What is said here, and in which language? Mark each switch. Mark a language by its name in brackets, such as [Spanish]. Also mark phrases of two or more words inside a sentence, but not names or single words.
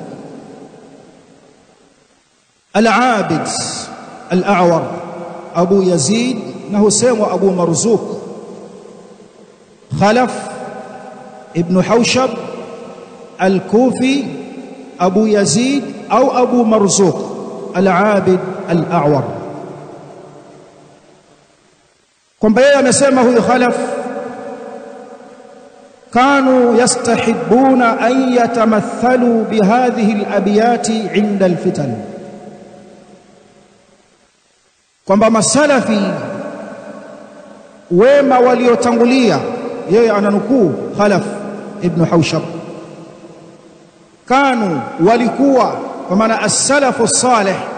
[Swahili] al-Abid al-A'war Abu Yazid na husemwa Abu Marzuq Khalaf Ibn Hawshab al-Kufi Abu Yazid au Abu Marzuq al-Abid al-A'war kwamba yeye amesema huyu Khalaf [Arabic] كانوا يستحبون أن يتمثلوا بهذه الأبيات عند الفتن [Swahili] kwamba masalafi wema waliotangulia yeye ananukuu Khalaf ibn Hawshab kanu walikuwa kwa maana [Arabic] السلف الصالح